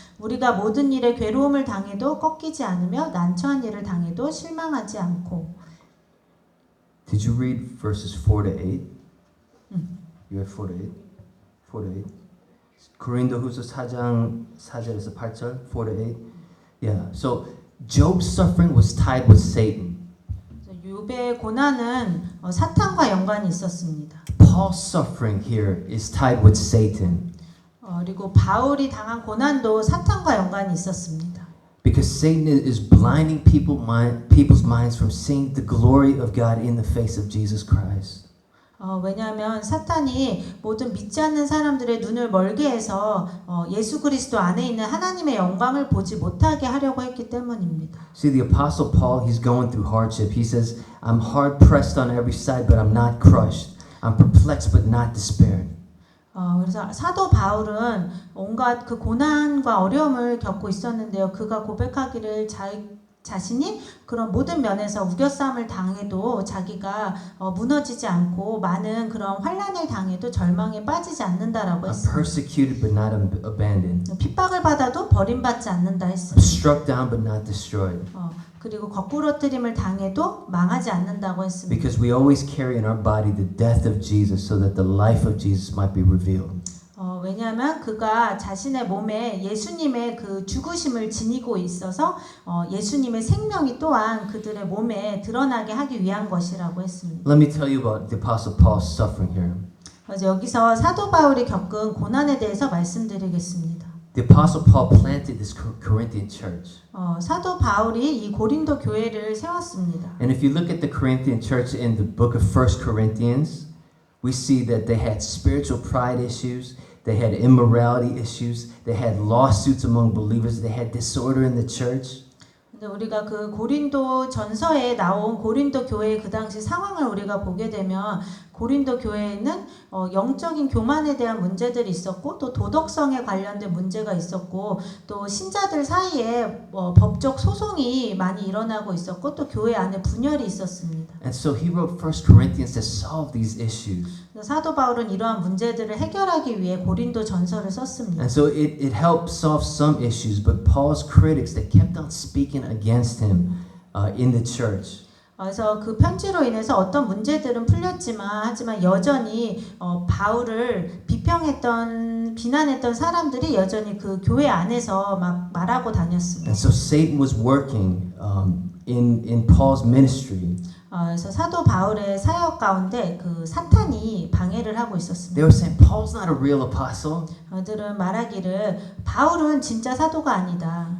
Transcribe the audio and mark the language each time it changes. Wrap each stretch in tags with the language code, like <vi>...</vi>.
<ko>우리가 모든 일에 괴로움을 당해도 꺾이지 않으며 난처한 일을 당해도 실망하지 않고.</ko> <en>Did you read verses 4-8? You read 4-8? 4-8.</en> <ko>고린도후서 4장 4절에서 8절, 4-8. Yeah.</ko> <en>So Job's suffering was tied with Satan.</en> <ko>욥의 고난은 사탄과 연관이 있었습니다.</ko> <en>Paul's suffering here is tied with Satan.</en> <ko>그리고 바울이 당한 고난도 사탄과 연관이 있었습니다.</ko> <en>Because Satan is blinding people's minds from seeing the glory of God in the face of Jesus Christ.</en> <ko>왜냐하면 사탄이 모든 믿지 않는 사람들의 눈을 멀게 해서 예수 그리스도 안에 있는 하나님의 영광을 보지 못하게 하려고 했기 때문입니다.</ko> <en>See, the Apostle Paul, he's going through hardship. He says, I'm hard pressed on every side, but I'm not crushed. I'm perplexed, but not despaired.</en> <ko>그래서 사도 바울은 온갖 그 고난과 어려움을 겪고 있었는데요. 그가 고백하기를 자신이 그런 모든 면에서 우겨싸움을 당해도 자기가 무너지지 않고 많은 그런 환난을 당해도 절망에 빠지지 않는다라고</ko> <en>I'm</en> <ko>했습니다.</ko> <en>persecuted but not abandoned.</en> <ko>핍박을 받아도 버림받지 않는다</ko> <en>I'm</en> <ko>했습니다.</ko> <en>struck down but not destroyed.</en> <ko>그리고 거꾸러뜨림을 당해도 망하지 않는다고 했습니다.</ko> <en>Because we always carry in our body the death of Jesus so that the life of Jesus might be revealed.</en> <ko>왜냐하면 그가 자신의 몸에 예수님의 그 죽으심을 지니고 있어서 예수님의 생명이 또한 그들의 몸에 드러나게 하기 위한 것이라고 했습니다.</ko> <en>Let me tell you about the Apostle Paul's suffering here.</en> <ko>그래서 여기서 사도 바울이 겪은 고난에 대해서 말씀드리겠습니다.</ko> <en>The Apostle Paul planted this Corinthian church.</en> <ko>사도 바울이 이 고린도 교회를 세웠습니다.</ko> <en>And if you look at the Corinthian church in the book of 1 Corinthians, we see that they had spiritual pride issues. They had immorality issues. They had lawsuits among believers. They had disorder in the church.</en> <ko>근데 우리가 그 고린도 전서에 나온 고린도 교회의 그 당시 상황을 우리가 보게 되면 고린도 교회에는 영적인 교만에 대한 문제들이 있었고 또 도덕성에 관련된 문제가 있었고 또 신자들 사이에 법적 소송이 많이 일어나고 있었고 또 교회 안에 분열이 있었습니다.</ko> <en>And so he wrote 1 Corinthians to solve these issues.</en> <ko>사도 바울은 이러한 문제들을 해결하기 위해 고린도 전서를 썼습니다.</ko> <en>And so it helped solve some issues, but Paul's critics, they kept on speaking against him in the church.</en> <ko>그래서 그 편지로 인해서 어떤 문제들은 풀렸지만 하지만 여전히 바울을 비난했던 사람들이 여전히 그 교회 안에서 막 말하고 다녔습니다.</ko> <en>And so Satan was working in Paul's ministry.</en> <ko>그래서 사도 바울의 사역 가운데 그 사탄이 방해를 하고 있었습니다.</ko> <en>They were saying Paul's not a real apostle.</en> <ko>그들은 말하기를 바울은 진짜 사도가 아니다.</ko>